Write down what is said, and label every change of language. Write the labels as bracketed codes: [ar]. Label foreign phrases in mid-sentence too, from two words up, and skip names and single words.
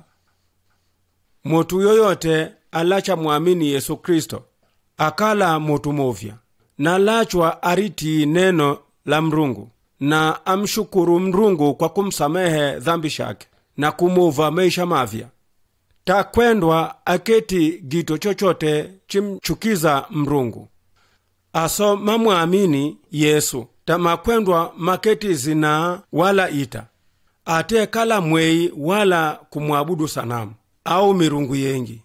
[asa] Motu yoyote alacha muamini Yesu Kristo akala motu movya na lachwa ariti neno la Mrungu na amshukuru Mrungu kwa kumsamehe dhambi shake na kumuva maisha mavya. Takwendwa aketi gito chochote chimchukiza Mrungu. Aso mamuamini Yesu tamakwendwa maketi zina wala ita. Ate kala mwei wala kumwabudu sanamu au mirungu yengi.